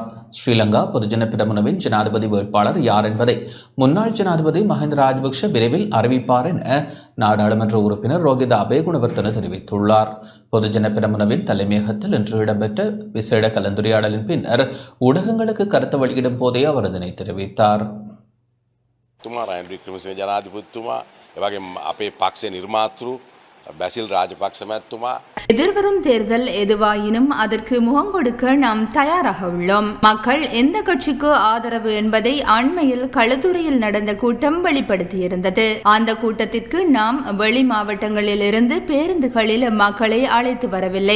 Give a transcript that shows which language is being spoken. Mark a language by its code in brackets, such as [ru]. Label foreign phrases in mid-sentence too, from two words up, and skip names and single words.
[ta] ஸ்ரீலங்கா பொதுஜன பெரமுனவின் ஜனாதிபதி வேட்பாளர் யார் என்பதை முன்னாள் ஜனாதிபதி மஹிந்த ராஜபக்ஷ விரைவில் அறிவிப்பார் என நாடாளுமன்ற உறுப்பினர் ரோகித அபேகுணவர்த்தன தெரிவித்துள்ளார். பொதுஜன பெரமுனவின் தலைமையகத்தில் இன்று இடம்பெற்ற விசேட கலந்துரையாடலின் பின்னர் ஊடகங்களுக்கு கருத்து வெளியிடும் போதே அவர் இதனை தெரிவித்தார். [si] ජනාධිපතිතුමා එවගේ අපේ පක්ෂේ නිර්මාතෘ බැසිල් රාජපක්ෂ මැතිතුමා [ta] எதிர்வரும் தேர்தல் எதுவாயினும் அதற்கு முகம் கொடுக்க நாம் தயாராக உள்ளோம். மக்கள் எந்த கட்சிக்கு ஆதரவு என்பதை அண்மையில் களுத்துறையில் நடந்த கூட்டம் வெளிப்படுத்தியிருந்தது. அந்த கூட்டத்திற்கு நாம் வெளி மாவட்டங்களில் இருந்து பேருந்துகளில் மக்களை அழைத்து வரவில்லை.